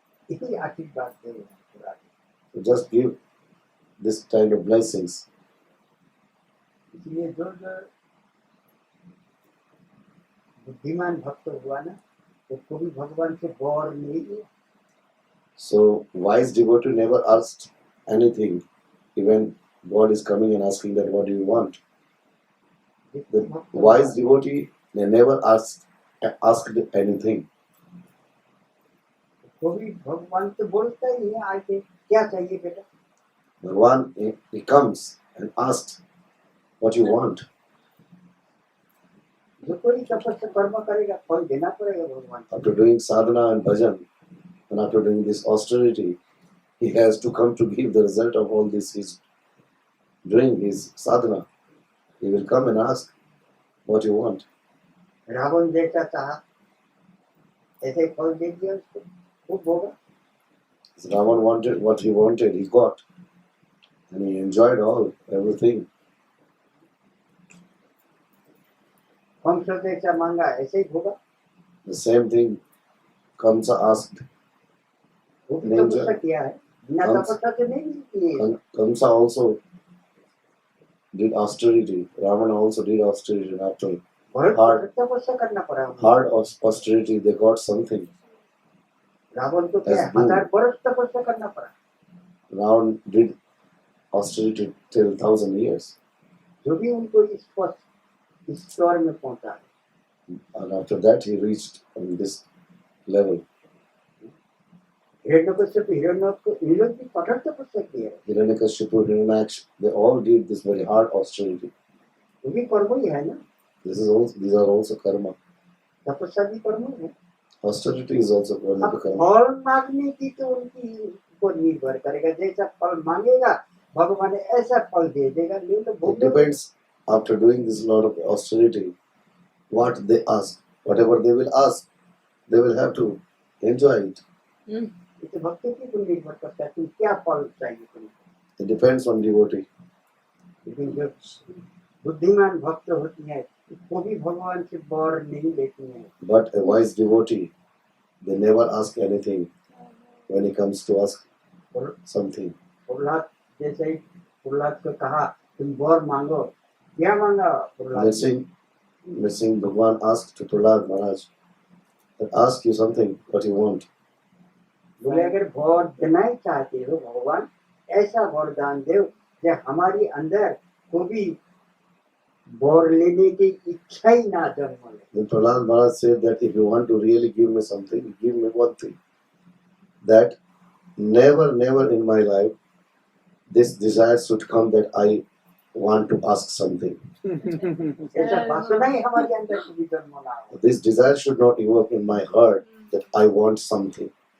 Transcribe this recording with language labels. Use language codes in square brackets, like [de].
[hi] यही आशीर्वाद दे। [en] So just give this kind of blessings. [hi] इसलिए जो बुद्धिमान भक्त हुआ ना, तो कोई भगवान से वर नहीं लिया। [en] So wise devotee never asked anything, even God is coming and asking that what do you want. The wise devotee, they never asked anything. [hi] कोई भगवान तो बोलता ही है आके, क्या चाहिए बेटा? [en] Bhagavan, he comes and asks what you want. [hi] जो कोई तपस्या कर्म करेगा फल देना पड़ेगा भगवान को। [en] After doing sadhana and bhajan, and after doing this austerity, he has to come to give the result of all this. He's doing his sadhana. He will come and ask what you want. [hi] Ravan जैसा चाहा ऐसे फल दे दिया उसको, खूब होगा। [en] So Ravan wanted what he wanted, he got. And he enjoyed everything. [hi] Kans जैसा मांगा ऐसे ही होगा। [en] The same thing Kamsa asked. [hi] वो भी तपस्या किया है, बिना तपस्या से नहीं मिलती है। [en] Kamsa also did austerity. Ravana also did austerity. After [hi] तपस्या करना पड़ा। [en] hard austerity, they got something. [hi] Ravan को क्या 1000 वर्ष तपस्या करना पड़ा। [en] Ravan did austerity till 1000 years. [hi] जो भी उनको इस स्तर में पहुंचा, [en] And after that he reached on this level. [hi] Hiranyakashyap ये लोग भी कठोर तपस्या किए हैं। [en] Hiranyakashipu, Hiranyaksh, they all did this very hard austerity. [hi] वो भी कर्म ही है ना, [en] These are also karma. [hi] तपस्या भी कर्म है। [en] Austerity is also karma. [hi] अब फल मांगने की तो उनकी ऊपर निर्भर करेगा, जैसा फल मांगेगा भगवान ऐसा फल दे देगा। ले लो [en] It [hi] भोग लो। [en] depends, after doing this lot of austerity, what they ask. Whatever they will ask, they will have to enjoy it. [hi] तो भक्ति की पर निर्भर करता है कि क्या फल चाहिए तुमको। [en] It depends on devotee. [hi] लेकिन जो बुद्धिमान भक्त होती है वो भी भगवान से वर नहीं लेती है। [en] But a wise devotee, they never ask anything when it comes to ask something. [hi] Prahlad जैसे ही प्रहलाद को कहा तुम वर मांगो, क्या मांगा Prahlad? [en] Missing Bhagwan asked to Prahlad Maharaj, that ask you something, what you want. [hi] बोले अगर वर देना ही चाहते हो भगवान, ऐसा वरदान दो कि हमारी अंदर को भी वर लेने की इच्छा ही ना जन्म ले। [en] Then Prahlad Maharaj said that if you want to really give me something, give me one thing. That never in my life this desire should come that I want to ask something. [hi] ऐसा वासना ही हमारे अंदर को भी जन्म ना हो। [en] This desire should not evoke in my heart that I want something.